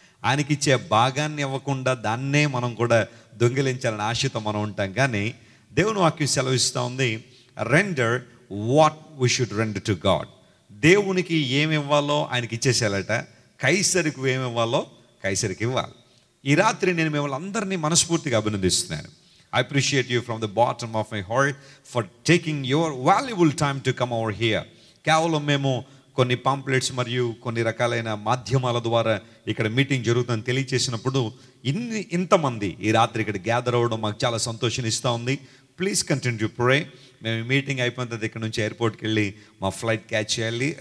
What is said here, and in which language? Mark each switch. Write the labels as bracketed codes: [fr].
[te] ఆయనకిచ్చే భాగాన్ని ఇవ్వకుండా దాన్నే మనం కూడా దొంగిలించాలని ఆశతో మనం ఉంటాం. కానీ దేవుని వాక్యం సెలవిస్తూ ఉంది, [en] Render what we should render to God. [te] దేవునికి ఏమి ఇవ్వాలో ఆయనకి ఇచ్చేసేయాలట, కైసరికి ఏమి ఇవ్వాలో కైసరికి ఇవ్వాలి. ఈ రాత్రి నేను మిమ్మల్ని అందరినీ మనస్ఫూర్తిగా అభినందిస్తున్నాను. [en] I appreciate you from the bottom of my heart for taking your valuable time to come over here. [te] కేవలం మేము కొన్ని పాంప్లెట్స్ మరియు కొన్ని రకాలైన మాధ్యమాల ద్వారా ఇక్కడ మీటింగ్ జరుగుతుందని తెలియచేసినప్పుడు ఇంతమంది ఈ రాత్రి ఇక్కడ గ్యాదర్ అవ్వడం మాకు చాలా సంతోషాన్ని ఇస్తూ ఉంది. [en] Please continue to pray. [te] మేము మీటింగ్ అయిపోయిన తర్వాత ఇక్కడ నుంచి ఎయిర్పోర్ట్కి వెళ్ళి మా ఫ్లైట్ క్యాచ్ చేయాలి.